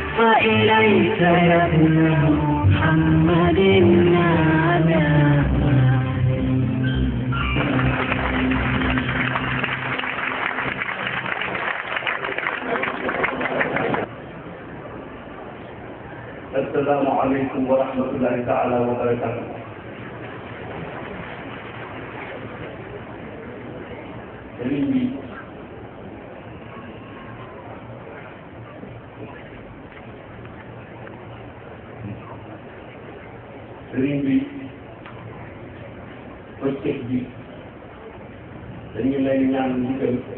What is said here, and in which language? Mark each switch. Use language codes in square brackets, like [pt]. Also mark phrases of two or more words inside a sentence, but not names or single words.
[ar] إليك يا ابن محمد نادى السلام عليكم ورحمة الله تعالى وبركاته. [wo] sëriñ bi bëccëg bi dañu lay ñaan ndigal